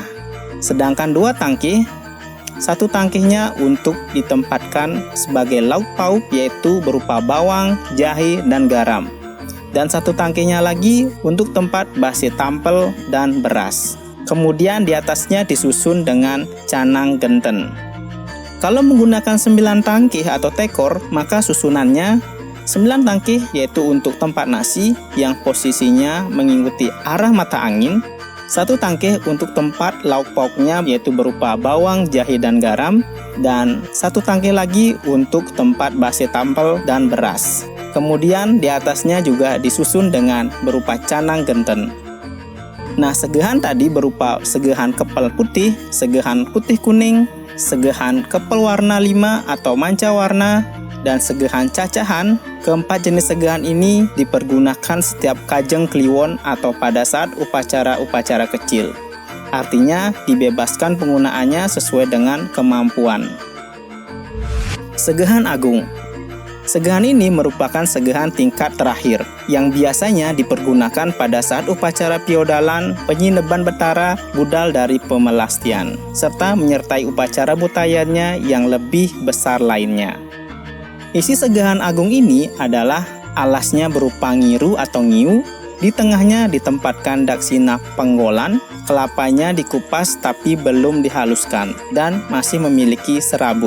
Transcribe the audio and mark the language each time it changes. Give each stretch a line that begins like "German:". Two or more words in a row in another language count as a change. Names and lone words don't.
Indonesian: Sedangkan 2 tangkih, 1 tangkihnya untuk ditempatkan sebagai lauk pauk yaitu berupa bawang, jahe, dan garam. Dan 1 tangkihnya lagi untuk tempat base tampel dan beras. Kemudian di atasnya disusun dengan canang genten. Kalau menggunakan 9 tangkih atau tekor, maka susunannya 9 tangkih yaitu untuk tempat nasi yang posisinya mengikuti arah mata angin, 1 tangkih untuk tempat lauk pauknya yaitu berupa bawang, jahe, dan garam, dan 1 tangkih lagi untuk tempat base tampel dan beras. Kemudian di atasnya juga disusun dengan berupa canang genten. Nah, segahan tadi berupa segahan kepel putih, segahan putih kuning, segahan kepel warna 5 atau manca warna, dan segahan cacahan. Keempat jenis segahan ini dipergunakan setiap kajeng kliwon atau pada saat upacara-upacara kecil. Artinya dibebaskan penggunaannya sesuai dengan kemampuan. Segahan agung. Segahan ini merupakan segahan tingkat terakhir yang biasanya dipergunakan pada saat upacara piodalan, penyineban betara, budal dari pemelastian, serta menyertai upacara butayannya yang lebih besar lainnya. Isi segahan agung ini adalah alasnya berupa ngiru atau ngiu, di tengahnya ditempatkan daksina penggolan, kelapanya dikupas tapi belum dihaluskan dan masih memiliki serabut.